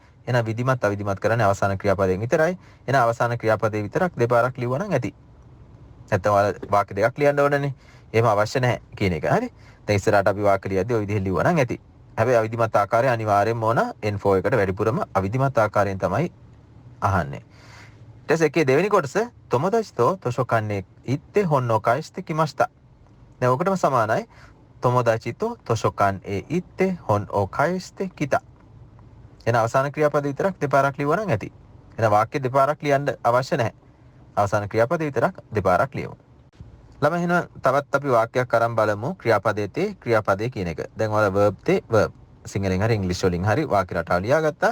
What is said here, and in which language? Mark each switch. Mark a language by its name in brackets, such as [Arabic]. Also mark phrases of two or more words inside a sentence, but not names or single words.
[Sinhala] එහෙනම් විධිමත් අවිධිමත් කරන්නේ අවසාන ක්‍රියාපදයෙන් විතරයි. එහෙනම් අවසාන ක්‍රියාපදේ විතරක් දෙපාරක් ලිව්වා නම් ඇති. නැත්තම් ඔයාලා වාක්‍ය දෙකක් ලියන්න ඕනනේ. එහෙම අවශ්‍ය නැහැ කියන එක. හරි. දැන් ඉස්සරහට අපි වාක්‍ය ලියද්දී ওই විදිහෙන් ලිව්වා නම් ඇති. හැබැයි අවිධිමත් ආකාරය අනිවාර්යෙන්ම ඕන. N4 එකට වැඩිපුරම අවිධිමත් ආකාරයෙන් තමයි අහන්නේ. ඊට පස්සේ එකේ දෙවෙනි කොටස තොමොදාචි [Japanese] と図書館へ行って本を返してきました。 [Sinhala] දැන් ඔකටම සමානයි. [Japanese] තොමොදාචි と図書館へ行って本を返してきた. [Sinhala] එන අවසාන ක්‍රියාපද විතරක් දෙපාරක් ලියුවා නම් ඇති. එන වාක්‍ය දෙපාරක් ලියන්න අවශ්‍ය නැහැ. අවසාන ක්‍රියාපද විතරක් දෙපාරක් ලියමු. ළමයි එහෙනම් තවත් අපි වාක්‍යයක් අරන් බලමු. ක්‍රියාපදයේ තේ ක්‍රියාපදයේ කියන එක. දැන් ඔයාලා verb තේ verb සිංහලෙන් හරි ඉංග්‍රීසි වලින් හරි වාක්‍ය රටාව ලියාගත්තා.